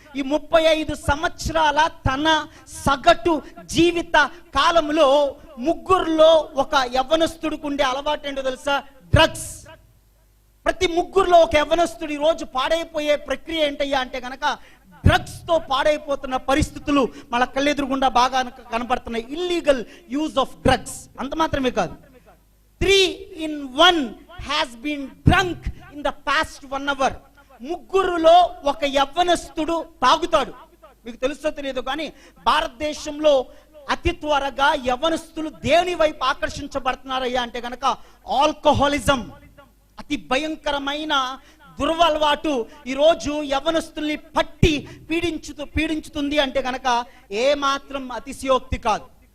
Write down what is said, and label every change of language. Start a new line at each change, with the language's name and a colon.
Telugu: ఈ 35 సంవత్సరాల తన సగటు జీవిత కాలంలో 3లో ఒక యవ్వనస్తుడికి ఉండే అలవాటు ఏంటో తెలుసా, డ్రగ్స్. ప్రతి 3లో ఒక యవ్వనస్తుడి రోజు పాడైపోయే ప్రక్రియ ఏంటయ్యా అంటే కనుక డ్రగ్స్ తో పాడైపోతున్న పరిస్థితులు మన కళ్ళెదురుగుండా బాగా కనపడుతున్నాయి.
English: Illegal use of drugs.
Telugu: అంత మాత్రమే కాదు,
English: 3 in 1 has been drunk in the past 1 hour.
Telugu: 3లో ఒక యవ్వనస్తుడు తాగుతాడు. మీకు తెలుసో తెలియదు కానీ భారతదేశంలో అతి త్వరగా యవ్వనస్తులు దేని వైపు ఆకర్షించబడుతున్నారయ్యా అంటే కనుక ఆల్కహాలిజం. అతి భయంకరమైన దుర్వలవాటు ఈరోజు యవ్వనస్తుల్ని పట్టి పీడించుతుంది అంటే కనుక ఏ మాత్రం అతిశయోక్తి కాదు.